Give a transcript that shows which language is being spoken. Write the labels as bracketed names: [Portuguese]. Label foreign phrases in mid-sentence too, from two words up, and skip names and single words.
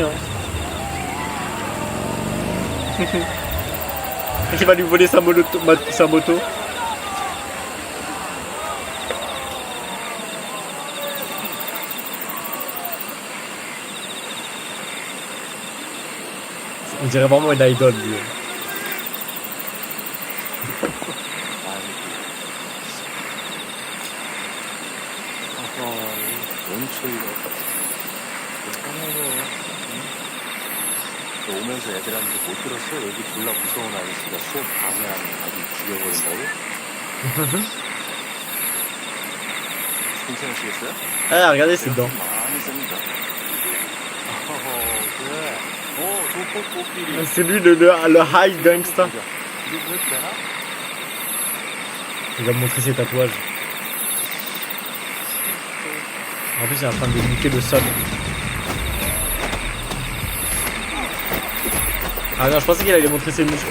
[French] Hein. Il va lui voler sa moto. On dirait vraiment une idole, lui. [Korean] 오면서 애들한테 못 들었어? 여기 졸라 무서운 아저씨가 수업 방해하는 아주 죽여버린다고? 괜찮으시겠어요? [French] Ah, regardez, c'est dedans. [Korean] 많이 씁니다. 그래. 조폭끼리. [French] C'est lui le [English] high gangster. [French] Il va me montrer ses tatouages. En plus, il est en train de niquer le sol. Ah non, je pensais qu'il allait montrer ses muscles.